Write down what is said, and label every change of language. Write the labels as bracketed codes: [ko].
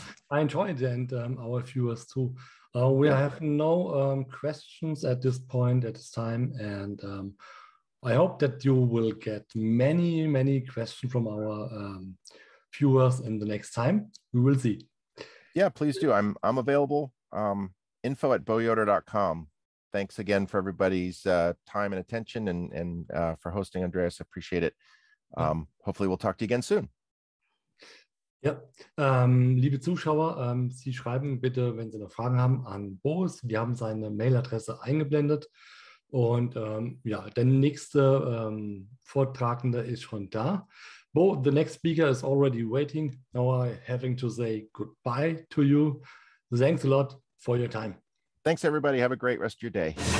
[en] I enjoyed it, and our viewers too. We have no questions at this time, and I hope that you will get many, many questions from our viewers in the next time. We will see. Yeah, please do. I'm available. info@yoder.com. Thanks again for everybody's time and attention, and for hosting, Andreas. I appreciate it. Hopefully we'll talk to you again soon. [de] Ja, liebe Zuschauer, Sie schreiben bitte, wenn Sie noch Fragen haben, an Boris. Wir haben seine Mailadresse eingeblendet. Und ja, der nächste Vortragende ist schon da. [en] Bo, the next speaker is already waiting. Now I'm having to say goodbye to you. Thanks a lot for your time. Thanks, everybody. Have a great rest of your day.